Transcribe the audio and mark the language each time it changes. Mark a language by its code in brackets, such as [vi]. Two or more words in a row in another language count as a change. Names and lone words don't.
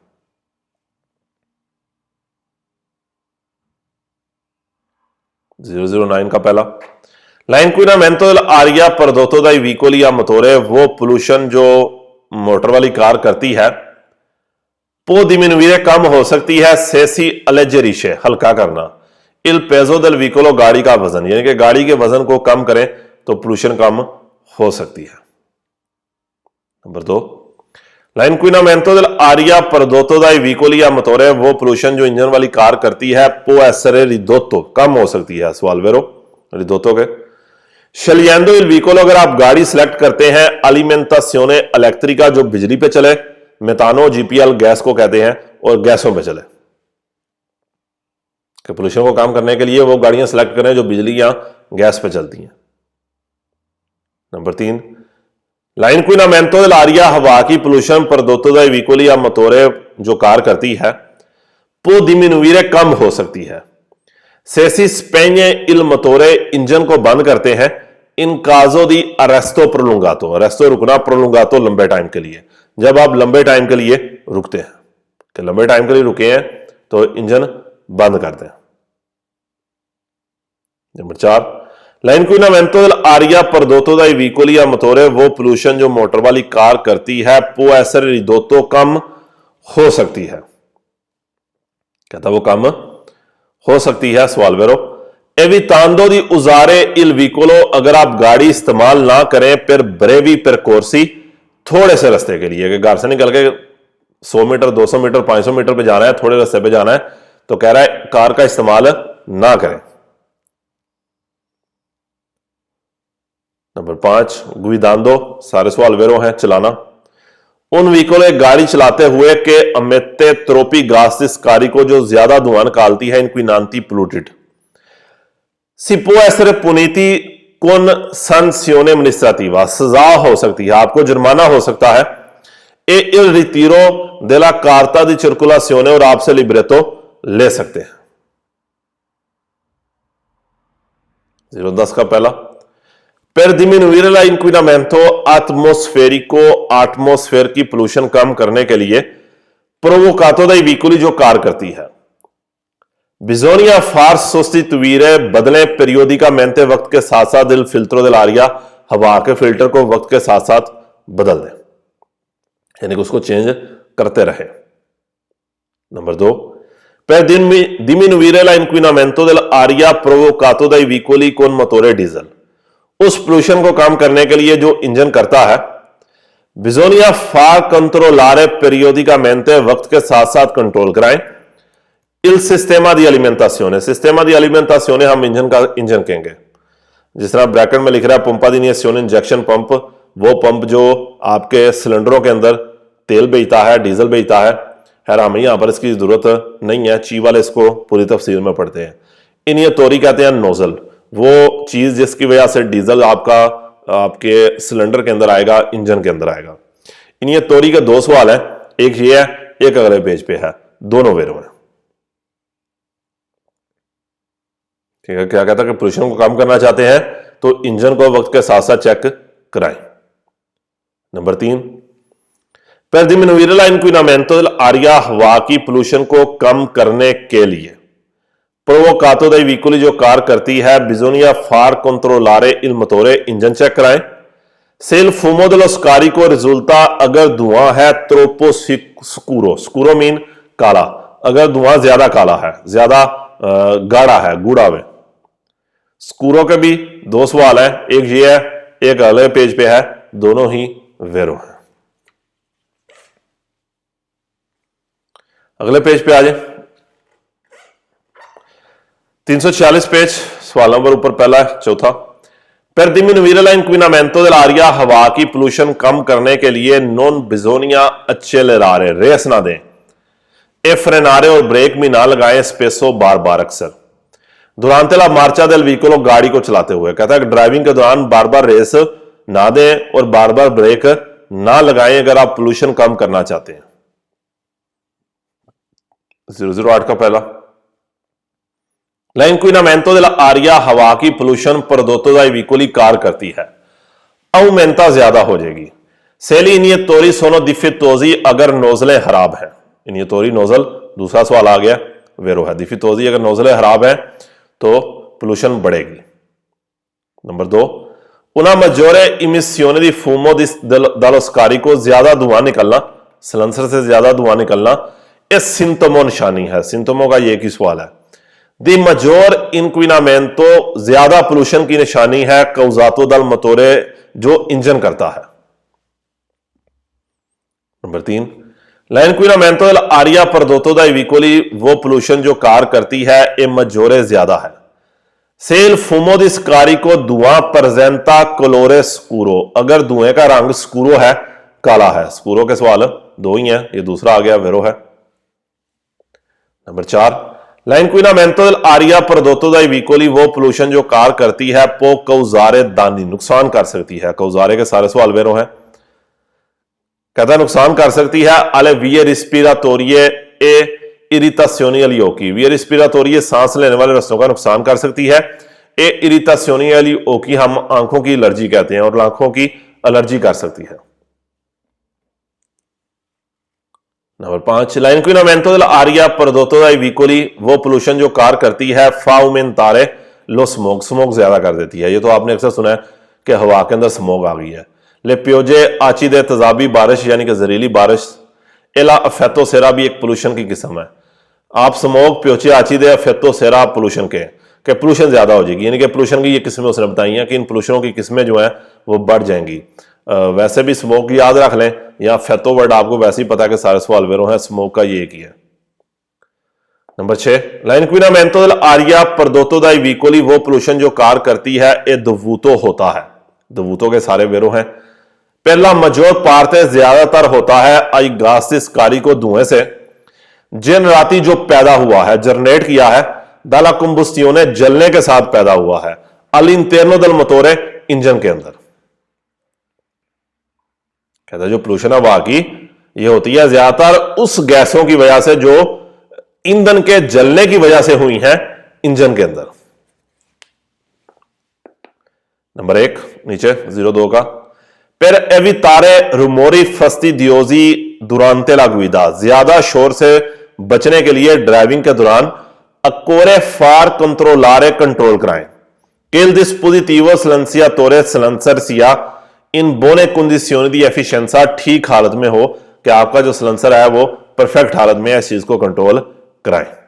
[hi] 009 का पहला, [it] l'inquinamento dell'aria prodotto dai veicoli a motore, [hi] वो पोल्यूशन जो मोटर वाली कार करती है, [it] può diminuire, [hi] कम हो सकती है, [it] se si alleggerisce, [hi] हल्का करना, [it] il peso del veicolo, [hi] गाड़ी का वजन, यानी कि गाड़ी के वजन को कम करें तो पोल्यूशन कम हो सकती है। नंबर 2, [it] l'inquinamento dell'aria prodotto dai veicoli a motore, [hi] वो पोल्यूशन जो इंजन वाली कार करती है, [it] può essere ridotto, [hi] कम हो सकती है, सवाल [it] vero ridotto [hi] के। [it] scegliendo il veicolo, [hi] अगर आप गाड़ी सिलेक्ट करते हैं, [it] alimentazione elettrica, [hi] जो बिजली पे चले, मेथानो, जीपीएल गैस को कहते हैं, और गैसों पे चले, कि पोल्यूशन को कम करने के लिए वो गाड़ियां सिलेक्ट करें जो बिजली या गैस पे चलती हैं। नंबर 3, [it] l'inquinamento dell'aria, [hi] हवा की पोल्यूशन [it] prodotto dai veicoli a motore, [hi] जो कार करती है, [it] può diminuire, [hi] कम हो सकती है, [it] se si spegne il motore, [hi] इंजन को बंद करते हैं, [it] in caso di arresto prolungato, arresto [hi] रुकना, prolungato लंबे टाइम के लिए, जब आप लंबे टाइम के लिए रुकते हैं, कि लंबे टाइम के लिए रुके हैं तो इंजन बंद कर दें। नंबर 4, [it] l'inquinamento dell'aria prodotto dai veicoli a motore, [hi] वो पोल्यूशन जो मोटर वाली कार करती है, [it] può essere ridotto, [hi] कम हो सकती है, कहता वो कम हो सकती है, सवाल वेरो। [it] evitando di usare il veicolo, [hi] अगर आप गाड़ी इस्तेमाल ना करें, [it] per brevi percorsi, [hi] थोड़े से रास्ते के लिए, कि घर से निकल के 100 मीटर 200 मीटर 500 मीटर पे जाना है, थोड़े रास्ते पे जाना है, तो कह रहा है कार का इस्तेमाल ना करें। नंबर 5, guidando, सारे सवाल वेरो हैं, चलाना, उन व्हीकल, गाड़ी चलाते हुए, [it] che emette troppi gas, carico [hi] जो ज्यादा धुआं निकालती है, [it] inquinanti polluted, si può essere puniti con sanzione amministrativa, [hi] सजा हो सकती है, आपको जुर्माना हो सकता है, [it] e il ritiro della carta di circolazione, [hi] और आपसे लिब्रेटो ले सकते हैं। 010 का पहला, [it] per diminuire l'inquinamento atmosferico, [hi] एटमॉस्फेयर की पोल्यूशन कम करने के लिए, [it] provocato dai veicoli, [hi] जो कार करती है, [it] bisogna far sostituire, [hi] बदलें, periodicamente, वक्त के साथ साथ, [it] il filtro dell'aria, [hi] हवा के फिल्टर को वक्त के साथ साथ बदल दें, यानी कि उसको चेंज करते रहे। नंबर 2, [it] per diminuire l'inquinamento dell'aria provocato dai veicoli con motore diesel, [hi] उस पोल्यूशन को कम करने के लिए जो इंजन करता है, [it] bisogna far controllare periodicamente, [hi] वक्त के साथ साथ कंट्रोल कराएं, [it] il sistema di alimentazione, sistema di alimentazione [hi] हम इंजन कहेंगे, जिस तरह ब्रैकेट में लिख रहा है [it] pompa di iniezione, [hi] इंजेक्शन पंप, वो पंप जो आपके सिलेंडरों के अंदर तेल बेचता है, डीजल बेचता है, खैर हमें यहां पर इसकी जरूरत नहीं है, ची वाले इसको पूरी तफसील में पढ़ते हैं। इनिएटोरी कहते हैं नोजल, वो चीज जिसकी वजह से डीजल आपके सिलेंडर के अंदर आएगा, इंजन के अंदर आएगा। इनिएटोरी के 2 सवाल है, एक ये है, एक अगले पेज पे है, दोनों वेरो है। ठीक है, क्या कहता है कि पोल्यूशन को कम करना चाहते हैं तो इंजन को वक्त के साथ साथ चेक कराएं। नंबर 3, [it] per diminuire l'inquinamento dell'aria [hi] हवा की पोल्यूशन को कम करने के लिए [it] provocato dai veicoli [hi] जो कार करती है [it] bisogna far controllare il motore, [hi] इंजन चेक कराएं। [it] Se il fumo dello scarico risulta, [hi] अगर धुआं है [it] troppo scuro, scuro [hi] मीन काला, अगर धुआं ज्यादा काला है, ज्यादा गाढ़ा है, गूढ़ा है। स्कूरो के भी 2 सवाल है, एक ये है, एक अगले पेज पे है, दोनों ही वेरो है। अगले पेज पे आ जाए, 346 पेज, सवाल नंबर ऊपर पहला है, चौथा। [it] per diminuire l'inquinamento dell'aria [hi] हवा की पोल्यूशन कम करने के लिए [it] non bisogna accelerare, [hi] रेस ना दें, [it] e frenare [hi] और ब्रेक भी ना लगाएं, स्पेसो बार बार अक्सर। [it] durante la marcia del veicolo, [hi] गाड़ी को चलाते हुए, कहता है कि ड्राइविंग के दौरान बार बार रेस ना दें और बार बार ब्रेक ना लगाएं अगर आप पोल्यूशन कम करना चाहते हैं। 008 का पहला, [it] l'inquinamento dell'aria [hi] हवा की पोल्यूशन [it] prodotto dai veicoli [hi] कार करती है, aumenta ज्यादा हो जाएगी। [it] se gli iniettori sono difettosi, [hi] अगर नोजलें खराब हैं, इनिएटोरी नोजल, दूसरा सवाल आ गया, वेरो है। डिफेक्टोसी, अगर नोजलें खराब है तो पोल्यूशन बढ़ेगी। नंबर 2, [it] una maggiore emissione di fumo dallo scarico, [hi] ज्यादा धुआं निकलना, सिलेंसर से ज्यादा धुआं निकलना, ये सिम्टमो निशानी है, सिम्टमो का ये एक ही सवाल है। [it] di maggior inquinamento, [hi] ज्यादा पोल्यूशन की निशानी है, [it] causato dal motore, [hi] जो इंजन करता है। नंबर 3, [it] l'inquinamento dell'aria prodotto dai veicoli, [hi] वो पोल्यूशन जो कार करती है, [it] è maggiore [hi] ज्यादा है। [it] se il fumo di scarico, धुआं presenta colore scuro, [hi] अगर धुएं का रंग स्कूरो है, काला है। स्कूरो के सवाल 2 ही हैं, ये दूसरा आ गया, वेरो है। नंबर 4, [it] l'inquinamento dell'aria prodotto dai veicoli, [hi] वो पोल्यूशन जो कार करती है, [it] può causare danni, [hi] नुकसान कर सकती है। causare के सारे सवाल वेरो है। कहता है नुकसान कर सकती है, [it] alle vie respiratorie e irritazioni agli occhi, vie respiratorie [hi] सांस लेने वाले रस्तों का नुकसान कर सकती है। [it] e irritazioni agli occhi [hi] हम आंखों की एलर्जी कहते हैं, और आंखों की एलर्जी कर सकती है। नंबर 5, [it] l'inquinamento dell'aria prodotto dai veicoli, [hi] वो पोल्यूशन जो कार करती है, [it] fa aumentare lo smog, [hi] स्मोक ज्यादा कर देती है। ये तो आपने अक्सर सुना है कि हवा के अंदर स्मोक आ गई है। [it] le piogge acide, [hi] तेजाबी बारिश यानी कि जहरीली बारिश। [it] e l'effetto serra [hi] भी एक पोल्यूशन की किस्म है। आप स्मोक, [it] piogge acide, effetto serra [hi] पोल्यूशन के पोल्यूशन ज्यादा हो जाएगी, यानी कि पोल्यूशन की ये किस्में उसने बताई हैं कि इन पोल्यूशनों की किस्में जो है वो बढ़ जाएंगी। वैसे भी स्मोक याद रख लें, या फेतो वर्ड आपको वैसे ही पता है कि सारे सवाल वेरो हैं, स्मोक का ये एक ही है। नंबर 6, [it] l'inquinamento dell'aria prodotto dai veicoli, [hi] वो पोल्यूशन जो कार करती है, [it] è dovuto [hi] होता है। दोवूतो के सारे वेरो हैं। पहला, [it] maggior parte, [hi] ज्यादातर होता है, [it] ai gas di scarico, [hi] धुएं से, जनराती जो पैदा हुआ है, जनरेट किया है, [it] dalla combustione, [hi] जलने के साथ पैदा हुआ है, [it] all'interno del motore, [hi] इंजन के अंदर। कहता है जो पोल्यूशन हवा की ये होती है ज्यादातर उस गैसों की वजह से जो ईंधन के जलने की वजह से हुई हैं इंजन के अंदर। नंबर 1 नीचे 02 का, [it] per evitare rumori fastidiosi durante la guida, [hi] ज्यादा शोर से बचने के लिए ड्राइविंग के दौरान [it] occorre far controllare, [hi] कंट्रोल कराएं, [it] che il dispositivo silenziatore, [hi] silencer [it] sia in buone condizioni di efficienza, [hi] ठीक हालत में हो, कि आपका जो सिलेंसर है वो परफेक्ट हालत में है, इस चीज को कंट्रोल कराएं।